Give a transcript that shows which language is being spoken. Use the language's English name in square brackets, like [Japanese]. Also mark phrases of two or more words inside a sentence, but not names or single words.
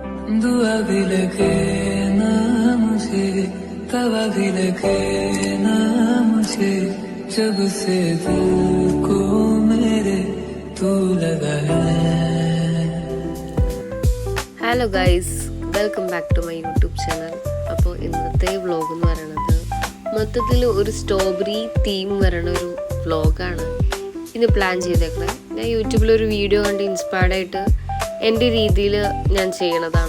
[Hindi] दुआ भी लगे ना मुझे, तवा भी लगे ना मुझे, जब से दिल को मेरे तू लगा है. [English] Hello guys, welcome back to my YouTube channel. [Malayalam] അപ്പോൾ ഇന്നത്തെ വ്ളോഗ് എന്ന് പറയുന്നത് മൊത്തത്തിൽ ഒരു [English] strawberry theme [Malayalam] വരണ ഒരു വ്ളോഗാണ് ഇന്ന് പ്ലാൻ ചെയ്തേക്കുന്നത്. ഞാൻ യൂട്യൂബിലൊരു വീഡിയോ കണ്ട് ഇൻസ്പയർഡ് ആയിട്ട് എൻ്റെ രീതിയിൽ ഞാൻ ചെയ്യണതാണ്.